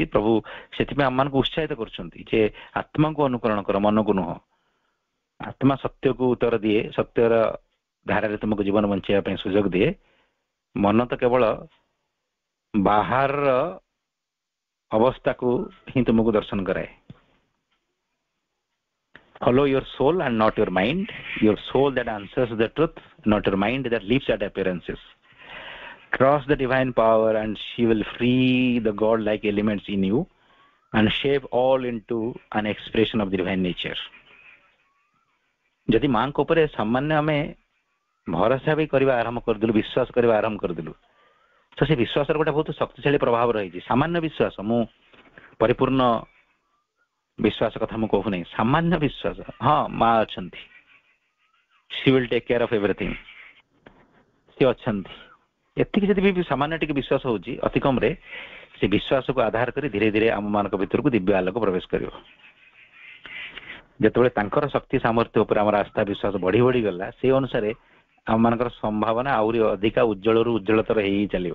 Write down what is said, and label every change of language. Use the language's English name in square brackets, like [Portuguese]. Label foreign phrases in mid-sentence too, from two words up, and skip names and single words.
[Odia] ପ୍ରଭୁ ସେଥିପାଇଁ ଆମମାନଙ୍କୁ ଉତ୍ସାହିତ କରୁଛନ୍ତି ଯେ ଆତ୍ମାକୁ ଅନୁକରଣ କର, ମନକୁ ନୁହଁ। ଆତ୍ମା ସତ୍ୟକୁ ଉତ୍ତର ଦିଏ, ସତ୍ୟର ଧାରାରେ ତୁମକୁ ଜୀବନ ବଞ୍ଚାଇବା ପାଇଁ ସୁଯୋଗ ଦିଏ। ମନ ତ କେବଳ ବାହାରର ଅବସ୍ଥାକୁ ହିଁ ତୁମକୁ ଦର୍ଶନ କରାଏ। [English] Follow your soul and not your mind. Your soul that answers the truth, not your mind that leaps at appearances. Cross the divine power and she will free the God-like elements in you and shape all into an expression of the divine nature. [Odia] ଯଦି ମାଙ୍କ ଉପରେ ସାମାନ୍ୟ ଆମେ ଭରସା ବି କରିବା ଆରମ୍ଭ କରିଦେଲୁ, ବିଶ୍ୱାସ କରିବା ଆରମ୍ଭ କରିଦେଲୁ, ତ ସେ ବିଶ୍ୱାସର ଗୋଟେ ବହୁତ ଶକ୍ତିଶାଳୀ ପ୍ରଭାବ ରହିଛି। ସାମାନ୍ୟ ବିଶ୍ୱାସ, ମୁଁ ପରିପୂର୍ଣ୍ଣ ବିଶ୍ୱାସ କଥା ମୁଁ କହୁନାହିଁ, ସାମାନ୍ୟ ବିଶ୍ୱାସ। ହଁ, ମା ଅଛନ୍ତି, [English] she will take care of everything, [Odia] ସେ ଅଛନ୍ତି, ଏତିକି ଯଦି ବି ସାମାନ୍ୟ ଟିକେ ବିଶ୍ୱାସ ହଉଛି ଅତି କମରେ, ସେ ବିଶ୍ୱାସକୁ ଆଧାର କରି ଧୀରେ ଧୀରେ ଆମମାନଙ୍କ ଭିତରକୁ ଦିବ୍ୟ ଆଲୋକ ପ୍ରବେଶ କରିବ। ଯେତେବେଳେ ତାଙ୍କର ଶକ୍ତି ସାମର୍ଥ୍ୟ ଉପରେ ଆମର ଆସ୍ଥା ବିଶ୍ୱାସ ବଢି ବଢି ଗଲା, ସେଇ ଅନୁସାରେ ଆମମାନଙ୍କର ସମ୍ଭାବନା ଆହୁରି ଅଧିକା ଉଜ୍ଜଳରୁ ଉଜ୍ଜଳତର ହେଇ ଚାଲିବ।